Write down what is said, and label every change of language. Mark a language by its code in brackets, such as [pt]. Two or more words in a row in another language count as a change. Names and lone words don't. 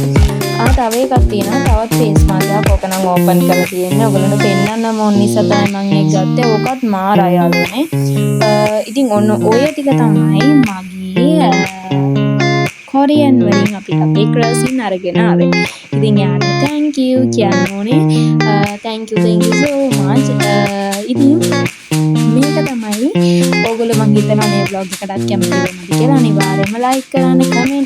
[si] තව එකක් තියෙනවා. තවත් [en] face mask [si] එකක්. ඕක නම් ඕපන් කරලා තියෙන්නේ. ඔයගොල්ලන්ට පෙන්නන්න ඕන නිසා තමයි මම ඒක ගත්තේ. ඕකත් මාරයි යාළුවනේ. ඉතින් ඔන්න ඔය ටික තමයි මගේ කොරියන් වලින් අපි අපේ ක්‍රසින් අරගෙන ආවේ. ඉතින් යාට [en] thank you [si] කියන්න ඕනේ. [en] thank you so much. [si] ඉතින් මේක තමයි ඕගොල්ලෝ මං හිතනවා මේ vlog එකටත් කැමති වෙනවද කියලා. අනිවාර්යයෙන්ම like කරන්න, comment